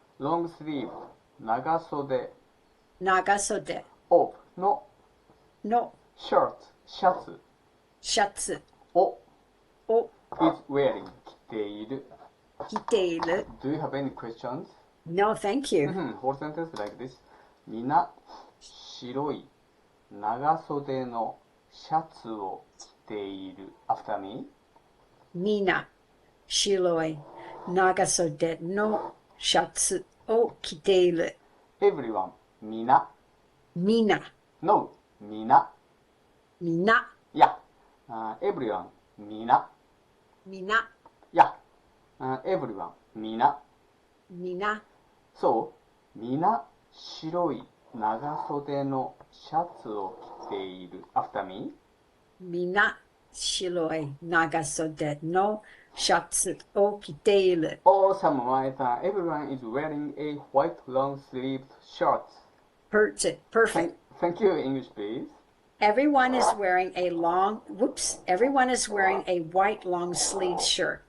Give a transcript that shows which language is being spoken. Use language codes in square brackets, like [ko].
[en] long sleeve 長袖。 [ja] 長袖 [en] of の [ja] の [en] shirt シャツ [ja] シャツをを [en] is wearing [ja] 着ている。着ている。 [en] Do you have any questions? No, thank you. Whole sentence like this. [ja] みな白い長袖のシャツを着ている。 [en] After me. [ja] みな白い長袖のシャツを着ている。 [en] Everyone みな [ja] みな [en] No みな [ja] みな [en] Yeah. Everyone みな [ja] みな [en] Yeah. Everyone みな [ja] みな So みな白い長袖のシャツを着ている。 [en] After me. [ja] みな白い長袖のシャツを着ている。 [en] Awesome, Maeta. Everyone is wearing a white long-sleeved shirt. Perfect. Thank you. English, please. Everyone is wearing a everyone is wearing a white long sleeve shirt.